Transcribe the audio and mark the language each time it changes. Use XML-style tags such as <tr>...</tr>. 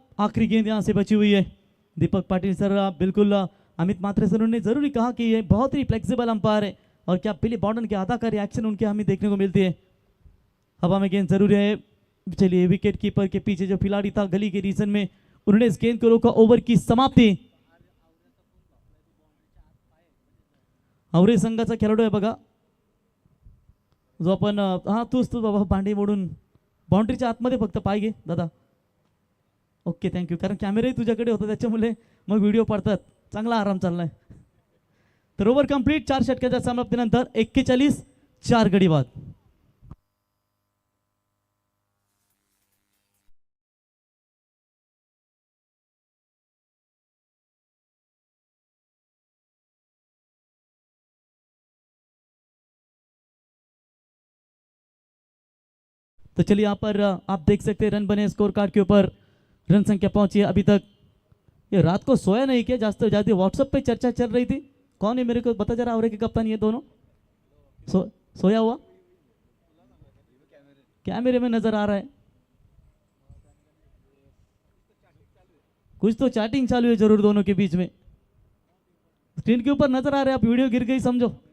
<hi>आखिरी गेंद यहाँ से बची हुई है. दीपक पाटिल सर बिल्कुल अमित मात्रे सर ने जरूरी कहा कि ये बहुत ही फ्लेक्सिबल अंपायर है और क्या बिली बॉर्डन के आधा का रिएक्शन उनके हमें देखने को मिलती है. हवा में गेंद जरूर है. चलिए विकेट कीपर के पीछे जो खिलाड़ी था गली के रीजन में उन्होंने इस गेंद को रोका. ओवर की समाप्ति.</hi> <mr>आवरे संघाचा खेळाडू आहे बघा जो आपण हा तूच बाबा भांडी मोडून बाउंड्रीच्या आतमध्ये फक्त पाय घे दादा. Okay thank you. कारण कॅमेराही तुझ्याकडे होता त्याच्यामुळे मग व्हिडिओ पडतात. चांगला आराम चाललाय. तर ओव्हर कंप्लीट 4 षटकाच्या समाप्तीनंतर 41 4 गडी बाद.</mr> <hi>तो चलिए यहाँ पर आप देख सकते हैं रन बने स्कोर कार्ड के ऊपर, रन संख्या पहुंची है अभी तक. ये रात को सोया नहीं क्या? जाते जाते व्हाट्सएप पे चर्चा चल रही थी. कौन है मेरे को बता जरा. और के कप्तान ये दोनों सोया हुआ कैमरे में नजर आ रहा है. कुछ तो चैटिंग चालू है जरूर दोनों के बीच में. स्क्रीन के ऊपर नजर आ रहा है. आप वीडियो गिर गई समझो.</hi>